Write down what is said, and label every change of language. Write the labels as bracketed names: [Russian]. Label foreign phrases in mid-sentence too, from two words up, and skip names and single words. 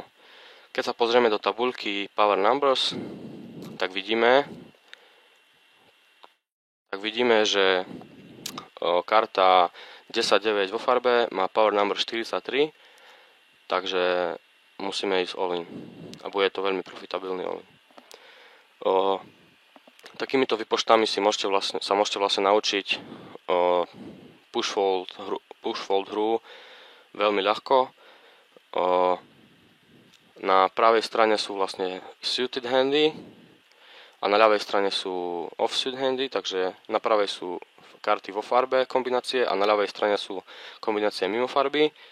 [Slovak] Keď sa pozrieme do tabuľky [English] Power Numbers, [Slovak] tak vidíme, že karta 10-9 vo farbe má [English] Power Number [Slovak] 43, takže musíme ísť [English] all in [Slovak] a bude to veľmi profitabilný [English] all in. [Slovak] Takýmito výpočtami sa môžete vlastne naučiť push-fold hru veľmi ľahko. Na pravej strane sú vlastne suited handy a na ľavej strane sú offsuit handy, takže na pravej sú karty vo farbe kombinácie a na ľavej strane sú kombinácie mimo farby.